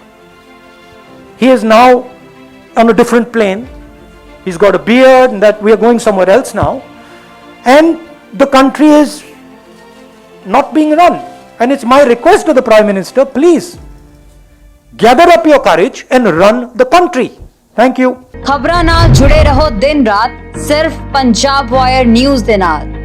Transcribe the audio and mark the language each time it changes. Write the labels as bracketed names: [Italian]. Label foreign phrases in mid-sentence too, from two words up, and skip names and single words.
[English] He is now on a different plane. He's got a beard and that we are going somewhere else now. And the country is not being run. And it's my request to the Prime Minister, please gather up your courage and run the country. Thank you. [Punjabi] ਖ਼ਬਰਾਂ ਨਾਲ ਜੁੜੇ ਰਹੋ ਦਿਨ ਰਾਤ ਸਿਰਫ਼ ਪੰਜਾਬ ਵਾਇਰ ਨਿਊਜ਼ ਦੇ ਨਾਲ।